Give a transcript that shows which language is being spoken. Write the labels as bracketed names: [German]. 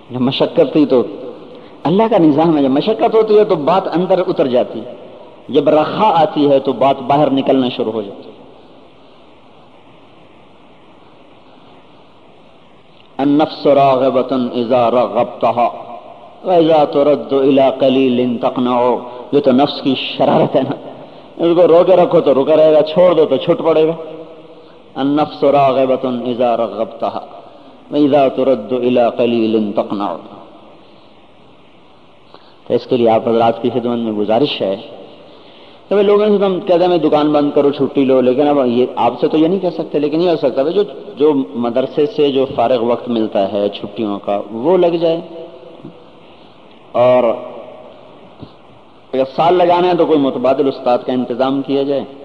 [Urdu] مشقت تھی تو اللہ کا نظام ہے، جب مشقت ہوتی ہے تو بات اندر اتر جاتی ہے، جب رخا آتی ہے تو بات باہر نکلنا شروع ہو جاتی. [Arabic] النفس راغبۃ اذا رغبتها واذا ترد الى قلیل تقنع. [Urdu] یہ تو نفس کی شرارت ہے نا، اس کو روکے رکھو تو رکا رہے گا، چھوڑ دو تو چھٹ پڑے گا. [Arabic] النفس راغبۃ اذا رغبتها واذا ترد الى قلیل تقنع. [Urdu] تو اس کے لیے آپ حضرات کی خدمت میں گزارش ہے. تو لوگوں سے ہم کہتے ہیں میں دکان بند کرو چھٹی لو، لیکن اب یہ آپ سے تو یہ نہیں کہہ سکتے، لیکن یہ ہو سکتا ہے جو مدرسے سے جو فارغ وقت ملتا ہے چھٹیوں کا وہ لگ جائے، اور اگر سال لگانا ہے تو کوئی متبادل استاد کا انتظام کیا جائے.